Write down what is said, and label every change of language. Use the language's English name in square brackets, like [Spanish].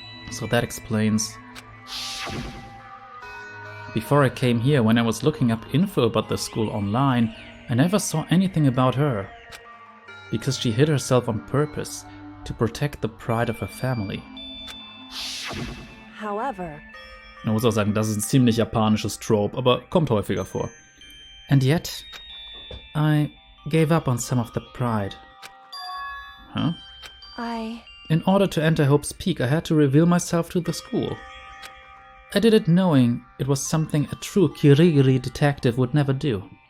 [English] So that explains. Before I came here, when I was looking up info about the school online, I never saw anything about her. Because she hid herself on purpose to protect the pride of her family. However, [German] Man muss auch sagen, das ist ein ziemlich japanisches Trope, aber kommt häufiger vor. [English] And yet, I gave up on some of the pride. Huh? In order to enter Hope's Peak, I had to reveal myself to the school. I did it knowing it was something a true Kirigiri detective would never do.